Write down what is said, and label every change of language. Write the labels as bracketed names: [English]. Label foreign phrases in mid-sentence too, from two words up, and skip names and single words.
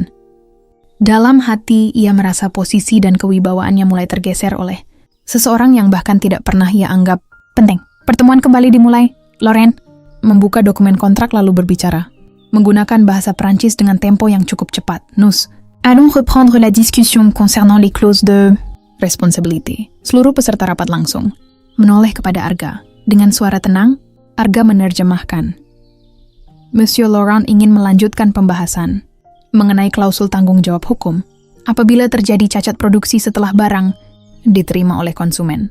[Indonesian] Dalam hati, ia merasa posisi dan kewibawaannya mulai tergeser oleh seseorang yang bahkan tidak pernah ia anggap penting. Pertemuan kembali dimulai. Laurent membuka dokumen kontrak lalu berbicara. Menggunakan bahasa Prancis dengan tempo yang cukup cepat. [French] Nous allons reprendre la discussion concernant les clauses de responsibility. [Indonesian] Seluruh peserta rapat langsung menoleh kepada Arga. Dengan suara tenang, Arga menerjemahkan. Monsieur Laurent ingin melanjutkan pembahasan mengenai klausul tanggung jawab hukum apabila terjadi cacat produksi setelah barang diterima oleh konsumen.